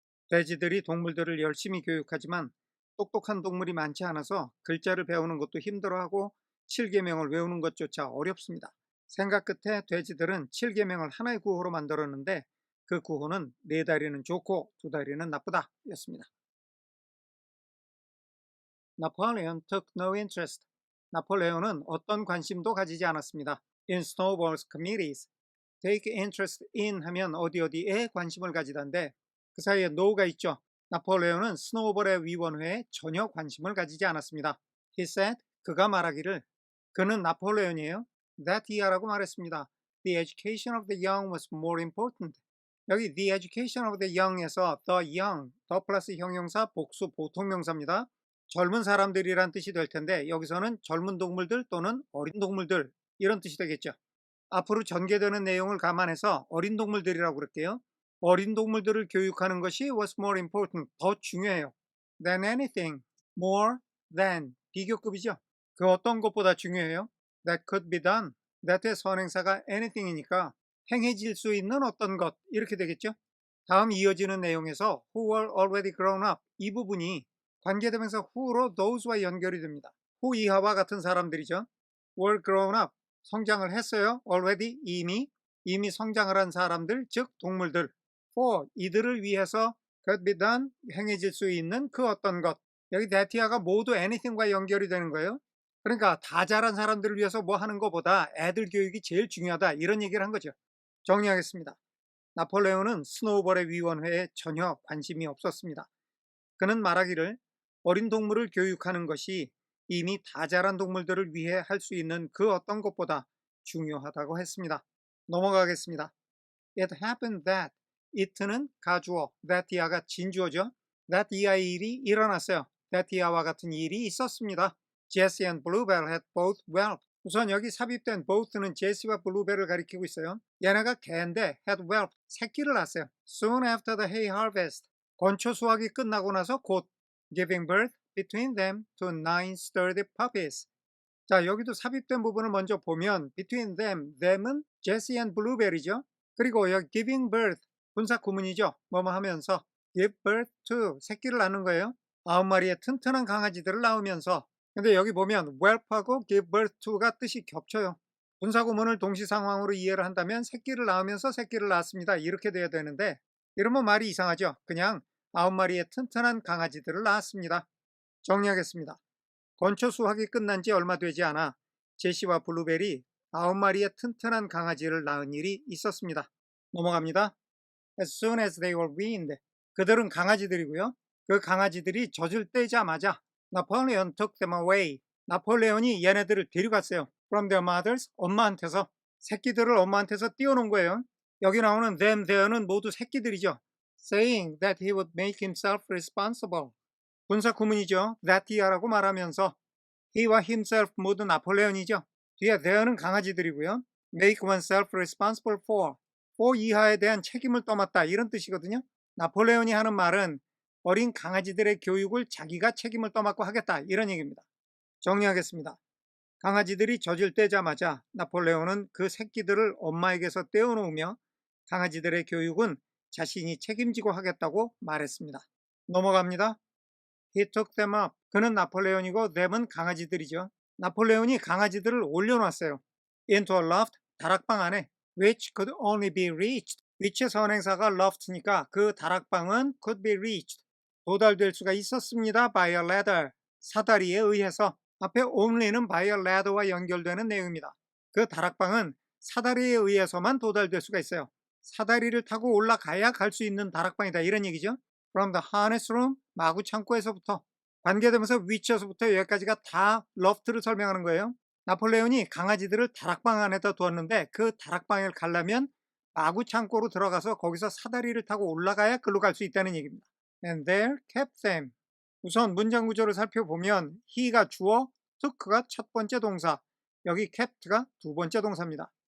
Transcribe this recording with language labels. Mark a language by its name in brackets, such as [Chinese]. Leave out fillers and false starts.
[Korean] 돼지들이 동물들을 열심히 교육하지만 똑똑한 동물이 많지 않아서 글자를 배우는 것도 힘들어하고 7계명을 외우는 것조차 어렵습니다. 생각 끝에 돼지들은 7계명을 하나의 구호로 만들었는데 그 구호는 4다리는 좋고 2다리는 나쁘다 였습니다. [English] Napoleon took no interest. [Korean] 나폴레온은 어떤 관심도 가지지 않았습니다. [English] In snowballs committees. [Korean] take interest in 하면 어디에 관심을 가지던데 그 사이에 no가 있죠. 나폴레온은 스노우볼의 위원회에 전혀 관심을 가지지 않았습니다. [English] He said, [Korean] 그가 말하기를, 그는 나폴레온이에요. That year라고 말했습니다. [English] The education of the young was more important. [Korean] 여기 the education of the young에서 the young, 더 플러스 형용사 복수 보통명사입니다. 젊은 사람들이란 뜻이 될 텐데 여기서는 젊은 동물들 또는 어린 동물들 이런 뜻이 되겠죠. 앞으로 전개되는 내용을 감안해서 어린 동물들이라고 그럴게요. 어린 동물들을 교육하는 것이 [English] was more important, [Korean] 더 중요해요. [English] than anything, more than, [Korean] 비교급이죠. 그 어떤 것보다 중요해요. [English] that could be done, [Korean] that의 선행사가 anything이니까 행해질 수 있는 어떤 것, 이렇게 되겠죠. 다음 이어지는 내용에서 [English] who were already grown up, [Korean] 이 부분이 관계대명사 who로 those와 연결이 됩니다. who 이하와 같은 사람들이죠. [English] were grown up, [Korean] 성장을 했어요. already, 이미 성장을 한 사람들, 즉 동물들. for, 이들을 위해서 [English] could be done, [Korean] 행해질 수 있는 그 어떤 것. 여기 that이하가 모두 anything과 연결이 되는 거예요. 그러니까 다 자란 사람들을 위해서 뭐 하는 것보다 애들 교육이 제일 중요하다, 이런 얘기를 한 거죠. 정리하겠습니다. 나폴레온은 스노우볼의 위원회에 전혀 관심이 없었습니다. 그는 말하기를 어린 동물을 교육하는 것이 이미 다 자란 동물들을 위해 할 수 있는 그 어떤 것보다 중요하다고 했습니다. 넘어가겠습니다. [English] It happened that, [Korean] it는 가주어, that이야가 진주어죠. that 이하의 일이 일어났어요. that이야와 같은 일이 있었습니다. [English] Jesse and Bluebell had both whelped. [Korean] 우선 여기 삽입된 both는 제시와 블루벨을 가리키고 있어요. 얘네가 개인데 had whelped, 새끼를 낳았어요. [English] Soon after the hay harvest, [Korean] 건초 수확이 끝나고 나서 곧 [English] giving birth between them to 9 sturdy puppies. [Korean] 자, 여기도 삽입된 부분을 먼저 보면 between them은 Jesse and Bluebell이죠. 그리고 여기 giving birth, 분사 구문이죠. 뭐뭐 하면서 give birth to, 새끼를 낳는 거예요. 9마리의 튼튼한 강아지들을 낳으면서. 근데 여기 보면 whelp하고 give birth to가 뜻이 겹쳐요. 분사 구문을 동시 상황으로 이해를 한다면 새끼를 낳으면서 새끼를 낳았습니다, 이렇게 돼야 되는데 이러면 말이 이상하죠. 그냥 9마리의 튼튼한 강아지들을 낳았습니다. 정리하겠습니다. 건초 수확이 끝난 지 얼마 되지 않아 제시와 블루벨이 9마리의 튼튼한 강아지를 낳은 일이 있었습니다. 넘어갑니다. [English] As soon as they were weaned, [Korean] 그들은 강아지들이고요. 그 강아지들이 젖을 떼자마자 [English] Napoleon took them away. [Korean] 나폴레온이 얘네들을 데려갔어요. [English] From their mothers, [Korean] 엄마한테서. 새끼들을 엄마한테서 띄워놓은 거예요. 여기 나오는 them, there는 모두 새끼들이죠. [English] Saying that he would make himself responsible. [Korean] 분사 구문이죠. that이야라고 말하면서 he와 himself 모두 나폴레온이죠. 뒤에 there는 강아지들이고요. make oneself responsible for 이하에 대한 책임을 떠맡다, 이런 뜻이거든요. 나폴레온이 하는 말은 어린 강아지들의 교육을 자기가 책임을 떠맡고 하겠다, 이런 얘기입니다. 정리하겠습니다. 강아지들이 젖을 떼자마자 나폴레온은 그 새끼들을 엄마에게서 떼어놓으며 강아지들의 교육은 자신이 책임지고 하겠다고 말했습니다. 넘어갑니다. [English] He took them up. [Korean] 그는 나폴레온이고 them은 강아지들이죠. 나폴레온이 강아지들을 올려놨어요. [English] Into a loft, [Korean] 다락방 안에. [English] Which could only be reached. [Korean] which의 선행사가 loft니까 그 다락방은 could be reached. 도달될 수가 있었습니다. [English] by a ladder. [Korean] 사다리에 의해서. 앞에 only는 by a ladder와 연결되는 내용입니다. 그 다락방은 사다리에 의해서만 도달될 수가 있어요. 사다리를 타고 올라가야 갈 수 있는 다락방이다, 이런 얘기죠. [English] From the harness room, [Korean] 마구 창고에서부터. 관계되면서 위치에서부터 여기까지가 다 loft를 설명하는 거예요. 나폴레온이 강아지들을 다락방 안에다 두었는데 그 다락방을 가려면 마구 창고로 들어가서 거기서 사다리를 타고 올라가야 글로 갈 수 있다는 얘기입니다. [English] And there kept them. [Korean] 우선 문장 구조를 살펴보면 he가 주어, took가 첫 번째 동사, 여기 kept가 두 번째 동사입니다.